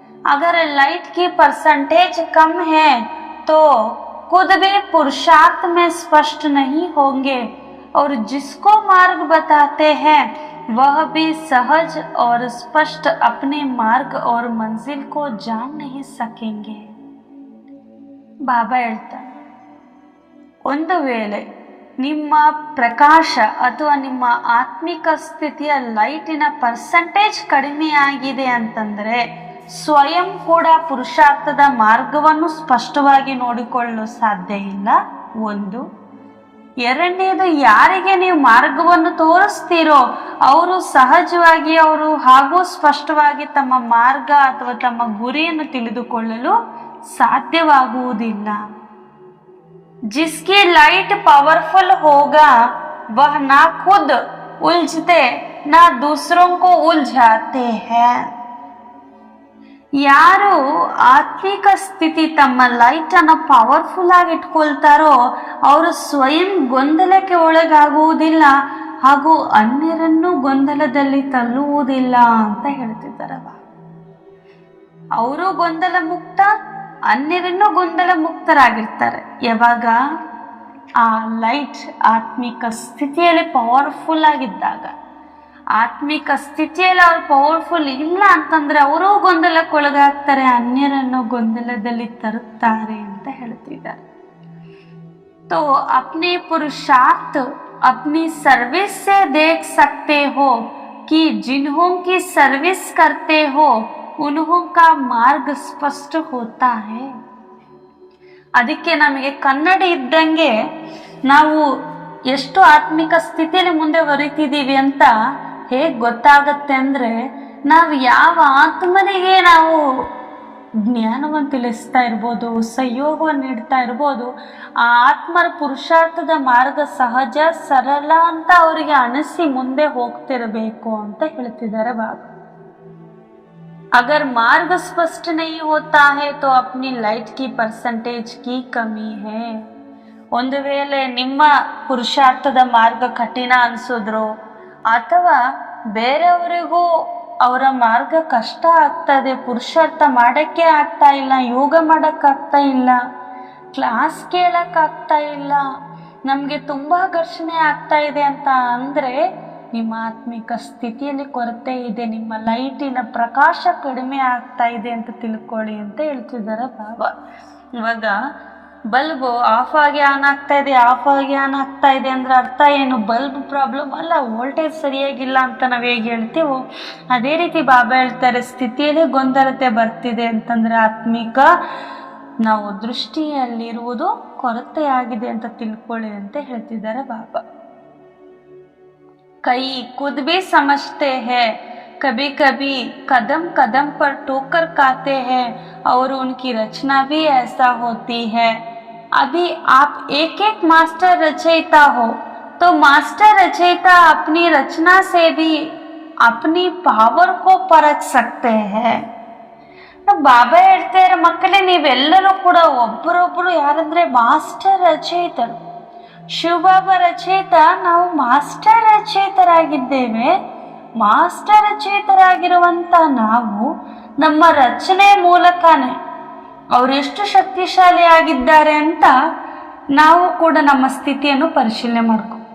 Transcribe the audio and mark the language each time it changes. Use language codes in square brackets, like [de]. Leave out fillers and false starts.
[hi] अगर लाइट की परसेंटेज कम है तो खुद भी पुरुषार्थ में स्पष्ट नहीं होंगे और जिसको मार्ग बताते हैं वह भी सहज और स्पष्ट अपने मार्ग और मंजिल को जान नहीं सकेंगे. [kn] ಬಾಬಾ ಹೇಳ್ತಾರೆ, ಒಂದು ವೇಳೆ ನಿಮ್ಮ ಪ್ರಕಾಶ ಅಥವಾ ನಿಮ್ಮ ಆತ್ಮಿಕ ಸ್ಥಿತಿಯ ಲೈಟಿನ ಪರ್ಸೆಂಟೇಜ್ ಕಡಿಮೆಯಾಗಿದೆ ಅಂತಂದ್ರೆ ಸ್ವಯಂ ಕೂಡ ಪುರುಷಾರ್ಥದ ಮಾರ್ಗವನ್ನು ಸ್ಪಷ್ಟವಾಗಿ ನೋಡಿಕೊಳ್ಳಲು ಸಾಧ್ಯ ಇಲ್ಲ. ಒಂದು. ಎರಡನೇದು, ಯಾರಿಗೆ ನೀವು ಮಾರ್ಗವನ್ನು ತೋರಿಸ್ತೀರೋ ಅವರು ಸಹಜವಾಗಿ ಅವರು ಹಾಗೂ ಸ್ಪಷ್ಟವಾಗಿ ತಮ್ಮ ಮಾರ್ಗ ಅಥವಾ ತಮ್ಮ ಗುರಿಯನ್ನು ತಿಳಿದುಕೊಳ್ಳಲು ಸಾಧ್ಯವಾಗುವುದಿಲ್ಲ. [hi] जिसकी लाइट पावरफुल होगा वह ना खुद उलझते ना दूसरों को उलझाते हैं. [kn] ಯಾರು ಆತ್ಮಿಕ ಸ್ಥಿತಿ ತಮ್ಮ ಲೈಟ್ ಅನ್ನು ಪವರ್ಫುಲ್ ಆಗಿ ಇಟ್ಕೊಳ್ತಾರೋ ಅವರು ಸ್ವಯಂ ಗೊಂದಲಕ್ಕೆ ಒಳಗಾಗುವುದಿಲ್ಲ ಹಾಗೂ ಅನ್ಯರನ್ನು ಗೊಂದಲದಲ್ಲಿ ತಳ್ಳುವುದಿಲ್ಲ ಅಂತ ಹೇಳ್ತಿದ್ದಾರೆ. ಅವರು ಗೊಂದಲ ಮುಕ್ತ, ಅನ್ಯರನ್ನು ಗೊಂದಲ ಮುಕ್ತರಾಗಿರ್ತಾರೆ. ಯಾವಾಗ ಆ ಲೈಟ್ ಆತ್ಮಿಕ ಸ್ಥಿತಿಯಲ್ಲಿ ಪವರ್ಫುಲ್ ಆಗಿದ್ದಾಗ. ಆತ್ಮಿಕ ಸ್ಥಿತಿಯಲ್ಲಿ ಅವ್ರು ಪವರ್ಫುಲ್ ಇಲ್ಲ ಅಂತಂದ್ರೆ ಅವರು ಗೊಂದಲಕ್ಕೊಳಗಾಗ್ತಾರೆ, ಅನ್ಯರನ್ನು ಗೊಂದಲದಲ್ಲಿ ತರುತ್ತಾರೆ ಅಂತ ಹೇಳ್ತಿದ್ದಾರೆ. [hi] तो अपने पुरुषार्थ अपनी सर्विस से देख सकते हो कि जिन्हों की सर्विस करते हो उन्हों का मार्ग स्पष्ट होता है. [kn] ಅದಕ್ಕೆ ನಮಗೆ ಕನ್ನಡಿ ಇದ್ದಂಗೆ ನಾವು ಎಷ್ಟು ಆತ್ಮಿಕ ಸ್ಥಿತಿಯಲ್ಲಿ ಮುಂದೆ ಹೊರಿತಿದ್ದೀವಿ ಅಂತ ಹೇಗೆ ಗೊತ್ತಾಗತ್ತೆ ಅಂದ್ರೆ, ನಾವು ಯಾವ ಆತ್ಮನಿಗೆ ನಾವು ಜ್ಞಾನವನ್ನು ತಿಳಿಸ್ತಾ ಇರ್ಬೋದು, ಸಹಯೋಗವನ್ನು ನೀಡ್ತಾ ಇರ್ಬೋದು, ಆ ಆತ್ಮರ ಪುರುಷಾರ್ಥದ ಮಾರ್ಗ ಸಹಜ ಸರಳ ಅಂತ ಅವರಿಗೆ ಅನಿಸಿ ಮುಂದೆ ಹೋಗ್ತಿರಬೇಕು ಅಂತ ಹೇಳ್ತಿದ್ದಾರೆ ಬಾಬಾ. [hi] अगर मार्ग स्पष्ट नहीं होता है तो अपनी लाइट की परसेंटेज की कमी है. [kn] ಒಂದು ವೇಳೆ ನಿಮ್ಮ ಪುರುಷಾರ್ಥದ ಮಾರ್ಗ ಕಠಿಣ ಅನಿಸಿದ್ರು ಅಥವಾ ಬೇರೆಯವರಿಗೂ ಅವರ ಮಾರ್ಗ ಕಷ್ಟ ಆಗ್ತದೆ, ಪುರುಷಾರ್ಥ ಮಾಡೋಕ್ಕೆ ಆಗ್ತಾ ಇಲ್ಲ, ಯೋಗ ಮಾಡೋಕ್ಕಾಗ್ತಾ ಇಲ್ಲ, ಕ್ಲಾಸ್ ಕೇಳೋಕ್ಕಾಗ್ತಾ ಇಲ್ಲ, ನಮಗೆ ತುಂಬ ಘರ್ಷಣೆ ಆಗ್ತಾ ಇದೆ ಅಂತ ಅಂದರೆ ನಿಮ್ಮ ಆತ್ಮಿಕ ಸ್ಥಿತಿಯಲ್ಲಿ ಕೊರತೆ ಇದೆ, ನಿಮ್ಮ ಲೈಟಿನ ಪ್ರಕಾಶ ಕಡಿಮೆ ಆಗ್ತಾ ಇದೆ ಅಂತ ತಿಳ್ಕೊಳ್ಳಿ ಅಂತ ಹೇಳ್ತಿದ್ದಾರೆ ಬಾಬಾ. ಇವಾಗ ಬಲ್ಬು ಆಫ್ ಆಗಿ ಆನ್ ಆಗ್ತಾ ಇದೆ, ಆಫ್ ಆಗಿ ಆನ್ ಆಗ್ತಾ ಇದೆ ಅಂದ್ರೆ ಅರ್ಥ ಏನು? ಬಲ್ಬ್ ಪ್ರಾಬ್ಲಮ್ ಅಲ್ಲ, ವೋಲ್ಟೇಜ್ ಸರಿಯಾಗಿಲ್ಲ ಅಂತ ನಾವು ಹೇಗೆ ಹೇಳ್ತೀವೋ ಅದೇ ರೀತಿ ಬಾಬಾ ಹೇಳ್ತಾರೆ, ಸ್ಥಿತಿಯಲ್ಲಿ ಗೊಂದಲತೆ ಬರ್ತಿದೆ ಅಂತಂದ್ರೆ ಆತ್ಮಿಕ ನಾವು ದೃಷ್ಟಿಯಲ್ಲಿರುವುದು ಕೊರತೆಯಾಗಿದೆ ಅಂತ ತಿಳ್ಕೊಳ್ಳಿ ಅಂತ ಹೇಳ್ತಿದ್ದಾರೆ ಬಾಬಾ. [hi] ಕೈ खुद भी समझते हैं, कभी कभी कदम कदम पर ठोकर खाते हैं और उनकी रचना भी ऐसा होती है. अभी आप एक एक मास्टर रचयिता हो तो मास्टर रचयिता अपनी रचना से भी अपनी पावर को परख सकते हैं. [kn] ಬಾಬಾ ಹೇಳ್ತಾರೆ, ಮಕ್ಕಳೇ ನೀವೆಲ್ಲರೂ ಕೂಡ ಒಬ್ಬರೊಬ್ಬರು ಯಾರಂದ್ರೆ ಮಾಸ್ಟರ್ ರಚಯಿತರು. ಶಿವಬಾಬಾ ರಚಯಿತ, ನಾವು ಮಾಸ್ಟರ್ ರಚಯಿತರಾಗಿದ್ದೇವೆ. ಮಾಸ್ಟರ್ ರಚಯಿತರಾಗಿರುವಂತ ನಾವು ನಮ್ಮ ರಚನೆ ಮೂಲಕನೇ ಅವರು ಎಷ್ಟು ಶಕ್ತಿಶಾಲಿ ಆಗಿದ್ದಾರೆ ಅಂತ ನಾವು ಕೂಡ ನಮ್ಮ ಸ್ಥಿತಿಯನ್ನು ಪರಿಶೀಲನೆ ಮಾಡ್ಕೊ.